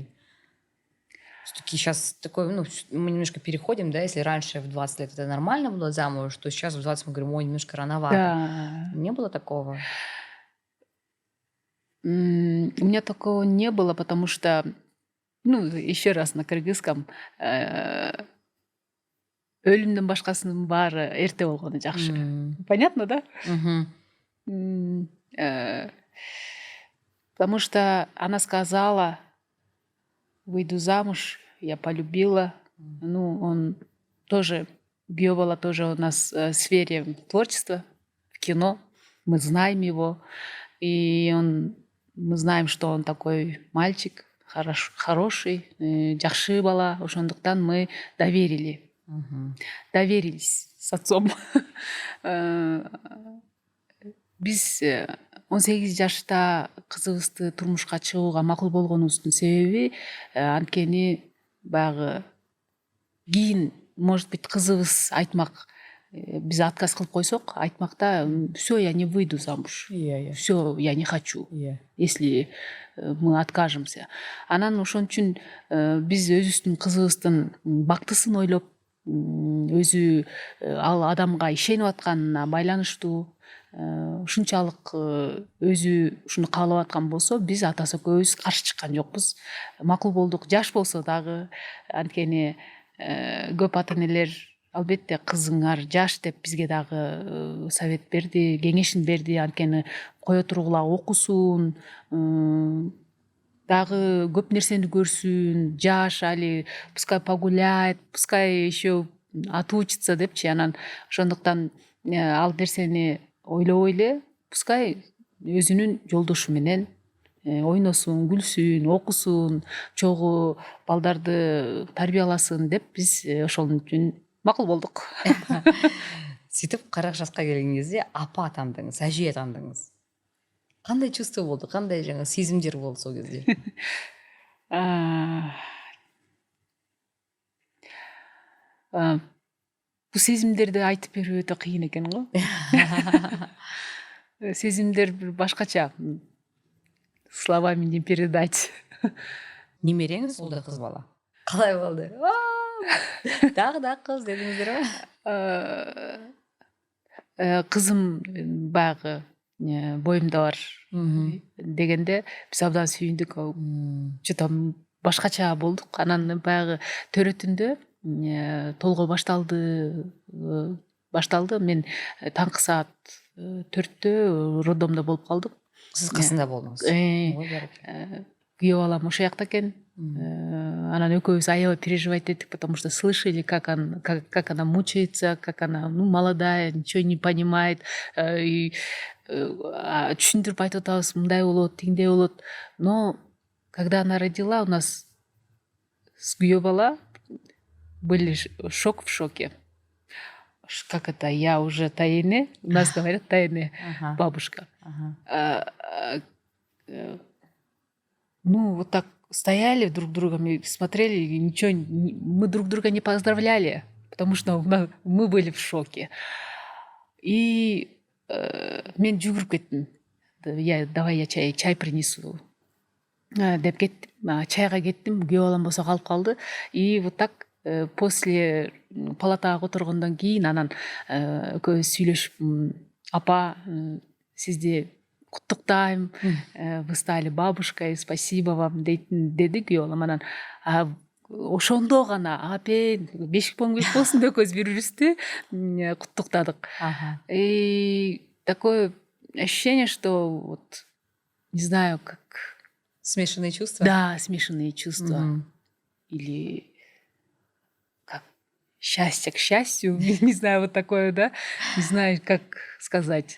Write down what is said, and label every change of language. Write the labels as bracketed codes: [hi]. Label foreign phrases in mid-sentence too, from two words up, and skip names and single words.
[ru] Все-таки сейчас такой, ну, мы немножко переходим, да, если раньше в 20 лет это нормально было замуж, то сейчас в 20 мы говорим, ой, немножко рановато. Да. Не было такого? У меня такого не было, потому что, ну, еще раз на кыргызском, [ky] өлүмдөн башкасынын баары эрте болгону жакшы. [ru] Понятно, да? Мгм. Потому что она сказала, выйду замуж, я полюбила. Ну, он тоже, Гёбала тоже у нас в сфере творчества, в кино. Мы знаем его. И мы знаем, что он такой мальчик, хороший, [ky] жакшы бала. [ru] Ошондуктан мы доверились с отцом. [ky] Биз 18 жашта кызыбызды турмушка чыгууга макул болгонубуздун себеби анткени баягы кийин, [ru] может быть, [ky] кызыбыз айтмак, биз отказ кылып койсок, айтмакта, [ru] все, я не выйду замуж, все, я не хочу, если мы откажемся. [ky] Анан ошон үчүн биз өзүбүздүн кызыбыздын бактысын ойлоп, өзү ал адамга ишенип атканына байланыштуу, ушунчалык өзү ушуну каалап аткан болсо, биз атасы экөөбүз каршы чыккан жокпуз. Макул болдук. Жаш болсо дагы, анткени көп ата энелер албетте кызыңар жаш деп бизге дагы совет берди, кеңешин берди. Анткени кое тургула окусун, дагы көп нерсени көрсүн, жаш али, [ru] пускай погуляет, пускай еще отучится депчи. [ky] Анан ошондуктан ал нерсени ойлобой эле, пускай өзүнүн жолдошу менен ойносун, күлсүн, окусун, чогуу балдарды тарбияласын деп биз ошол үчүн макул болдук. [kk] Сөйтіп 40 жасқа келген кезде апа атандыңыз, әже атандыңыз. Қандай чувство болды, қандай жаңа сезімдер болды сол кезде? [ky] Бул сезимдерди айтып берүү өтө кыйын экен го. Сезимдер бир башкача, [ru] словами не передать. [kk] Немереңіз ол да қыз бала. Қалай болды? Тағы да қыз дедіңіздер ма? [ky] Кызым баягы боюмда бар дегенде биз абдан сүйүндүк. Что-то башкача болдук. Анан баягы төрөтүндө толгой башталды. Мен таңкы саат 4-тө роддомдо болуп калдык. Сиз касында болдуңуз? Күйөө балам ошол жакта экен. Анан экөөбүз аябай переживать эттик, [ru] потому что слышали, как она мучается, как она, молодая, ничего не понимает. [ky] Түшүндүрүп айтып атабыз, мындай болот, тигиндей болот. [ru] Но когда она родила, у нас с [ky] күйөө бала [ru] были шок в шоке. Как это? Я уже таине. У нас говорят таине, бабушка. Вот так стояли друг друга, смотрели, и ничего, мы друг друга не поздравляли, потому что мы были в шоке. [ky] И мен жүгүрүп кеттим. [ru] Давай я чай принесу [ky] деп кеттим. Чайга кеттим, күйөө балам болсо калып калды. [ru] И вот так после [ky] палатага отургандан кийин анан экөөбүз сүйлөшүп, апа, сизди куттуктайм, [ru] вы стали бабушкой, спасибо вам [ky] деди күйөө балам. Анан ошондо гана апен бешик болсун деп экөөбүз бири бирибизди куттуктадык. [ru] И такое ощущение, что вот не знаю, как Смешанные чувства? да, смешанные чувства. Или как счастье к счастью, не знаю, вот такое, да, не знаю, как сказать.